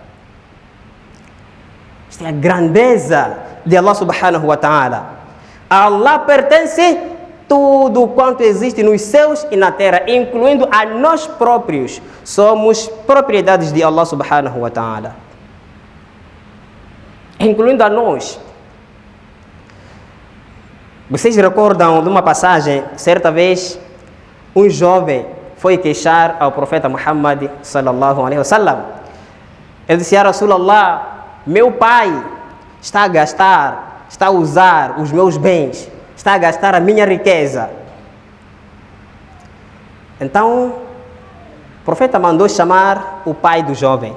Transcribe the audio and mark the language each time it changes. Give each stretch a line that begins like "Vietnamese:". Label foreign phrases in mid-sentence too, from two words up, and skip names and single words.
Portuguese: Esta é a grandeza de Allah
Arabic: سبحانه وتعالى.
Portuguese: A Allah pertence tudo quanto existe nos céus e na terra, incluindo a nós próprios. Somos propriedades de Allah
Arabic: سبحانه وتعالى,
Portuguese: incluindo a nós. Vocês recordam de uma passagem? Certa vez, um jovem foi queixar ao profeta Muhammad
Arabic: صلى الله عليه وسلم.
Portuguese: Ele disse:
Arabic: يا رسول الله,
Portuguese: meu pai está a gastar, está a usar os meus bens, está a gastar a minha riqueza. Então, o profeta mandou chamar o pai do jovem.